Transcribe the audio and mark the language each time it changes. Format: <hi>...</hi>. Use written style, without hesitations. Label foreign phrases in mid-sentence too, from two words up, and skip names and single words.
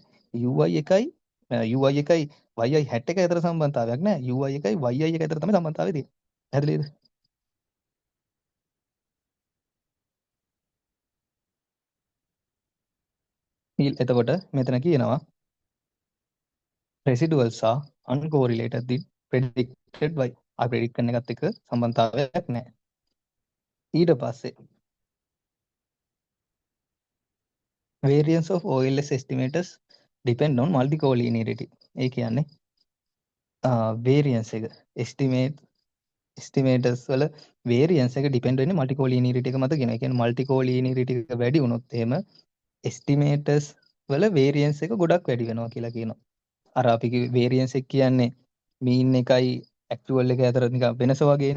<si>UI එකයි UI එකයි yi 61 අතර සම්බන්ධතාවයක් නැහැ. UI එකයි yi එක අතර තමයි සම්බන්ධතාවය තියෙන්නේ. පැහැදිලිද? එතකොට මෙතන කියනවා</si> <en>residuals are uncorrelated with predicted y.</en> <si>ආ predict කරන එකත් එක්ක සම්බන්ධතාවයක් නැහැ. ඊට පස්සේ</si> <en>variance of OLS estimators depend on multicollinearity.</en> <si>ඒ කියන්නේ variance එක estimators වල variance එක depend වෙන්නේ multicollinearity එක මත කියන. ඒ කියන්නේ multicollinearity එක වැඩි වුණොත් එහෙම estimators වල variance එක ගොඩක් වැඩි වෙනවා කියලා කියනවා. අර අපි variance එක කියන්නේ mean එකයි actual එක අතර නිකන් වෙනස වගේනේ.</si>